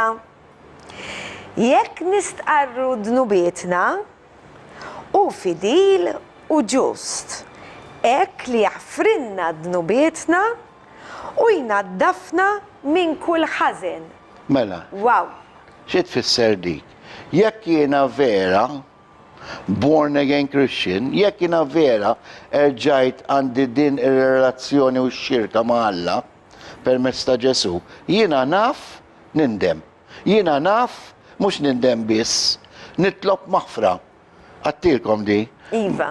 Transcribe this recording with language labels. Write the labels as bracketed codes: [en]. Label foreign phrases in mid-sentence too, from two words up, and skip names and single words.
[mt] Jekk nistqarru dnubietna, u fidil u ġust, hekk li jaħfrinna dnubietna u jnaddafna minn kull ħażen. Mela. Wow. Xi tfisser dik? Jekk jiena vera [en] born again Christian, [mt] jekk jiena vera erġajt għandi din ir-relazzjoni u x-xirka ma' Alla permezz ta' Ġesu, jiena naf nindem. Jiena naf mhux nindem biss, nitlob maħfra. Għattilkom di. Iva.